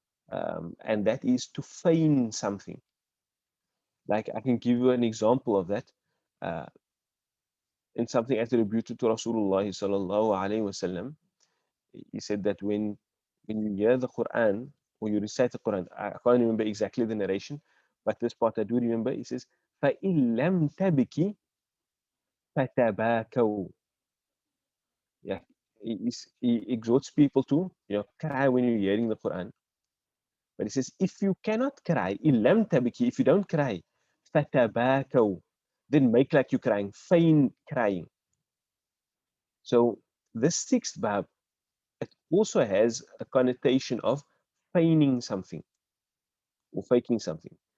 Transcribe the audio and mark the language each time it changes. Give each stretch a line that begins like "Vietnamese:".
English: And that is to feign something. Like I can give you an example of that in something attributed to Rasulullah sallallahu alaihi wasallam. He said that when you hear the Quran or you recite the Quran, I can't remember exactly the narration, but this part I do remember. He says,
Arabic: فَإِن لَمْ تَبْكِ فَتَبَاكَوْا.
English: Yeah, he exhorts people to cry when you're hearing the Quran. But he says, if you cannot cry,
Arabic: إِن لَمْ تَبْكِ,
English: if you don't cry,
Arabic: فَتَبَاكَوْا,
English: then make like you're crying, feign crying. So this sixth bab, it also has a connotation of feigning something or faking something.